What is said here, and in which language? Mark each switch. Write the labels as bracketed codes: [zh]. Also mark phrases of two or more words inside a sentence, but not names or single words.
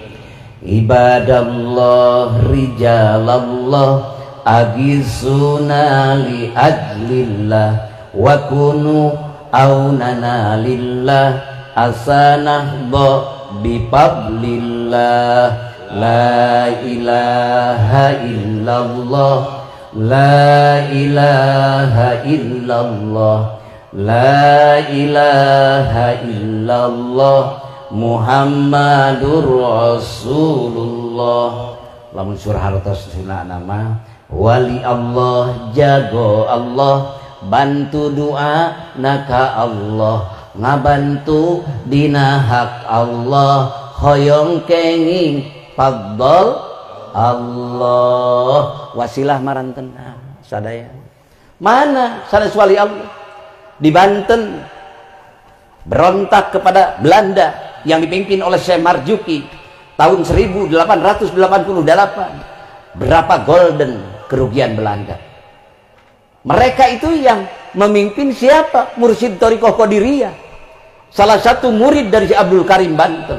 [ar] عباد الله رجال الله أغيثونا لأجل الله وكونوا عوننا لله عسى نحظى بفضل الله. لا إله إلا الله، لا إله إلا الله، لا إله إلا الله, محمد رسول الله. [su] Lamun surah hartos sunah nama wali Allah, jago Allah, bantu doa naka Allah, ngabantu dina hak Allah, hoyong kenging fadl Allah. Wasilah marantena sadaya. Mana sanes [id] wali Allah di Banten berontak kepada Belanda yang dipimpin oleh Syekh Marzuki tahun 1888. Berapa golden kerugian Belanda. Mereka itu yang memimpin siapa? Mursyid Thariqah Qadiriyah, salah satu murid dari Abdul Karim Banten.